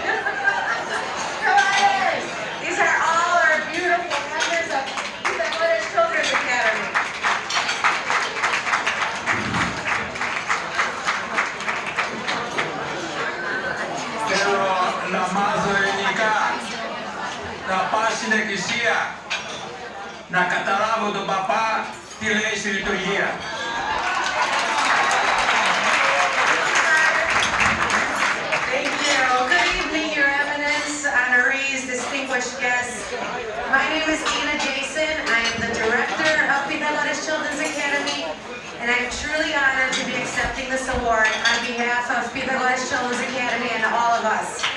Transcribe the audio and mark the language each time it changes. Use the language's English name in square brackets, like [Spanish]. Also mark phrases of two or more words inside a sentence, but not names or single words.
[English] Come on in. These are all our beautiful members of Pythagoras Children's Academy. [Greek] Θέλω να μάθω ελληνικά, να πάω στην εκκλησία, να καταλάβω τον παπά τι λέει στη λειτουργία. [English] Thank you. Good evening, Your Eminence, honorees, distinguished guests. My name is Tina Jason. I am the director of Pythagoras Children's Academy, and I'm truly honored to be accepting this award on behalf of Pythagoras Children's Academy and all of us.